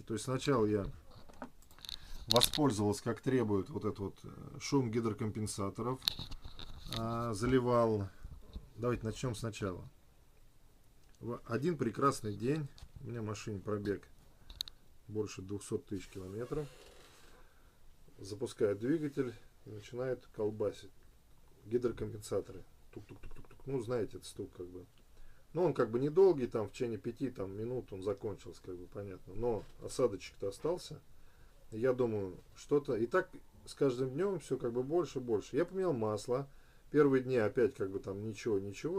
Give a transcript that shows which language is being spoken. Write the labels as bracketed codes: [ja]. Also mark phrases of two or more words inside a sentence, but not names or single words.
[ru] То есть сначала я воспользовался, как требует, вот этот вот шум гидрокомпенсаторов, заливал. Давайте начнем сначала. В один прекрасный день, у меня в машине пробег больше 200 тысяч километров, запускает двигатель и начинает колбасить гидрокомпенсаторы. Тук-тук-тук-тук-тук. Ну, знаете, этот стук как бы. Ну, он как бы недолгий, там в течение 5 там, минут он закончился, как бы понятно. Но осадочек-то остался. Я думаю, что-то. И так с каждым днем все как бы больше и больше. Я поменял масло. Первые дни опять как бы там ничего.